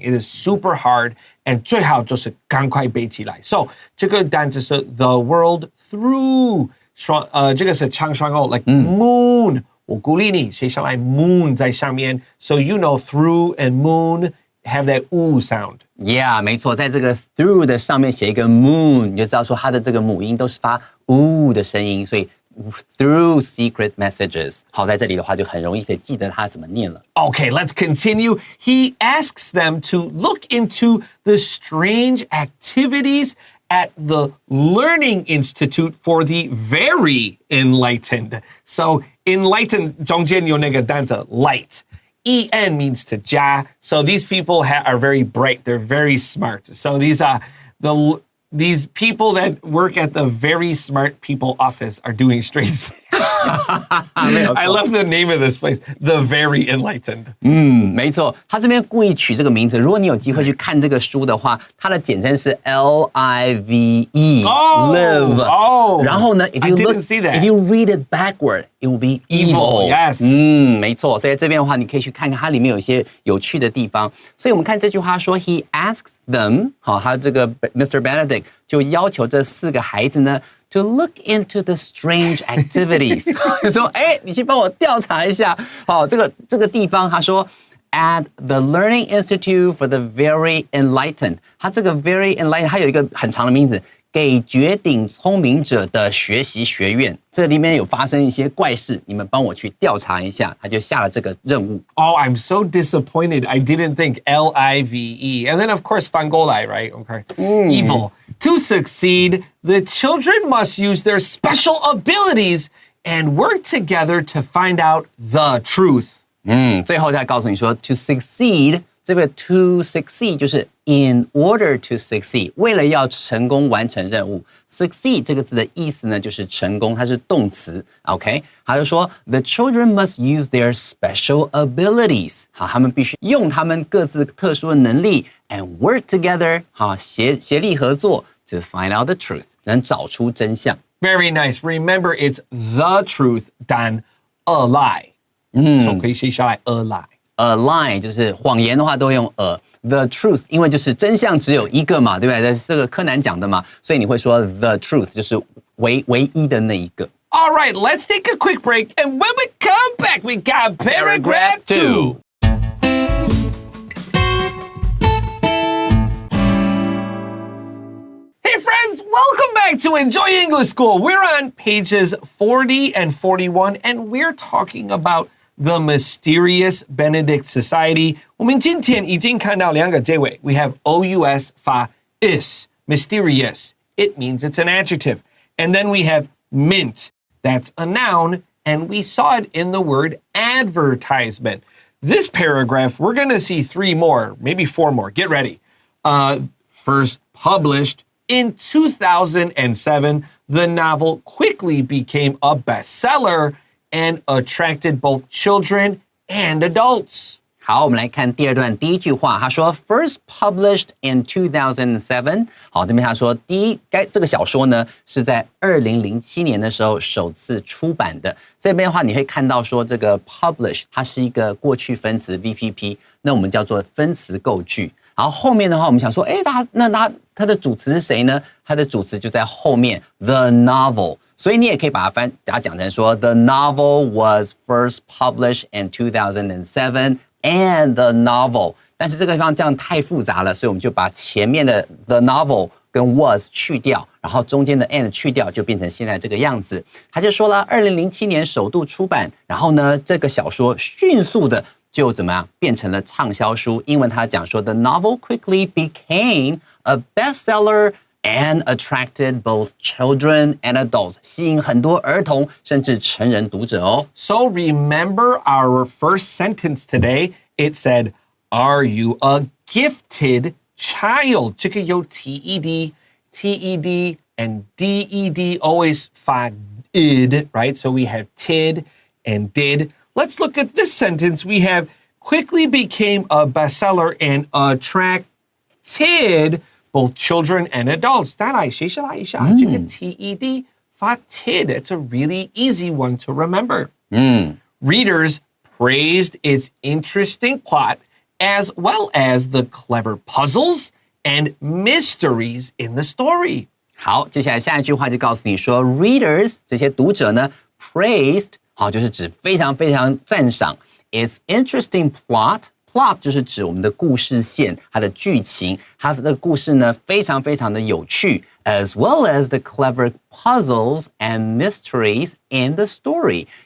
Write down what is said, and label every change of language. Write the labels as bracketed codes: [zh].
[en] It is super hard, and [zh] 最好就是赶快背起来. [en] So [zh] 这个单词是 [en] the world through. [zh] 这个是长双后 [en] like moon. [zh] 我鼓励你写下来 [en] moon [zh] 在上面 [en] so you know through and moon have that oo sound. Yeah, [zh] 没错，在这个 through 的上面写一个 moon， 你就知道说它的这个母音都是发 oo 的声音，所以 [en] through secret messages。 [zh] 好，在这里的话就很容易可以记得它怎么念了。 [en] Okay, let's continue. He asks them to look into the strange activities at the Learning Institute for the Very Enlightened. So enlightened [zh] 中间有那个单词 light. [en] En means to [zh] 加. [en] So these people are very bright. They're very smart. So these people that work at the very smart people office are doing strange things. I love the name of this place, The Very Enlightened. [zh] 没错，他这边故意取这个名字。如果你有机会去看这个书的话，它的简称是 LIVE. [en] Live. [zh] 然后呢 [en] I didn't see that. If you read it backward, it will be evil. Yes. [zh] 没错。所以这边的话，你可以去看看它里面有一些有趣的地方。所以我们看这句话说 ， [en] He asks them， [zh] 好，他这个 Mr. Benedict 就要求这4个孩子呢。 [en] To look into the strange activities， [zh] 说，你去帮我调查一下。好，这个地方，他说 [en] at the Learning Institute for the Very Enlightened， [zh] 他这个 Very Enlightened， 它有一个很长的名字，给绝顶聪明者的学习学院。这里面有发生一些怪事，你们帮我去调查一下。他就下了这个任务。 [en] Oh, I'm so disappointed. I didn't think LIVE. And then, of course, Fangolai, right? Okay. Evil. To succeed, the children must use their special abilities and work together to find out the truth. [zh] 最后再告诉你说 [en] to succeed， [zh] 这个 to succeed 就是 [en] in order to succeed， [zh] 为了要成功完成任务。 succeed 这个字的意思呢，就是成功，它是动词。 OK， 他就说 [en] the children must use their special abilities， [zh] 好，他们必须用他们各自特殊的能力 [en] and work together， [zh] 好，协力合作 [en] to find out the truth， [zh] 能找出真相。 [en] Very nice. Remember, it's the truth than a lie. [zh] 所以可以写下来 [en] a lie. A lie [zh] 就是谎言的话都会用 [en] the truth， [zh] 因为就是真相只有一个嘛，对不对？这是这个柯南讲的嘛，所以你会说 the truth 就是唯一的那一个。 [en] All right, let's take a quick break. And when we come back, we got paragraph 2. Hey friends, welcome back to Enjoy English School. We're on pages 40 and 41, and we're talking about the mysterious Benedict Society. [zh] 我们今天已经看到两个结尾 [en] We have OUS [zh] 发 [en] is, mysterious. It means it's an adjective. And then we have mint. That's a noun, and we saw it in the word advertisement. This paragraph, we're going to see 3 more, maybe 4 more. Get ready. First published in 2007, the novel quickly became a bestseller and attracted both children and adults. [zh] 好，我们来看第二段第一句话，他说 [en] First published in 2007。 [zh] 好，这边他说这个小说呢是在2007年的时候首次出版的。这边的话你会看到说这个 publish 它是一个过去分词 VPP， 那我们叫做分词构句。然后后面的话我们想说，它的主词是谁呢？它的主词就在后面 [en] the novel。 [zh] 所以你也可以把它讲成说 [en] The novel was first published in 2007 and the novel。 [zh] 但是这个地方这样太复杂了，所以我们就把前面的 the novel 跟 was 去掉，然后中间的 and 去掉，就变成现在这个样子。他就说了，2007年首度出版，然后呢，这个小说迅速的就怎么样变成了畅销书。英文他讲说 [en] The novel quickly became a bestseller。And attracted both children and adults. [zh] 吸引很多儿童甚至成人读者哦。 [en] So remember our first sentence today. It said, Are you a gifted child? [zh] 这个有 [en] TED, and DED always [zh] 发 [en] id, right? So we have tid and did. Let's look at this sentence. We have quickly became a bestseller and attracted both children and adults. [zh] 再来学习来一下这个 TED 发 tid. [en] It's a really easy one to remember. Readers praised its interesting plot as well as the clever puzzles and mysteries in the story. [zh] 好，接下来下一句话就告诉你说 [en] readers [zh] 这些读者呢 [en] praised [zh] 好就是指非常非常赞赏 [en] its interesting plot。 [zh] Plot 就是指我们的故事线，它的剧情，它的故事呢非常非常的有趣 ， [en] as well as the clever puzzles and mysteries in the story。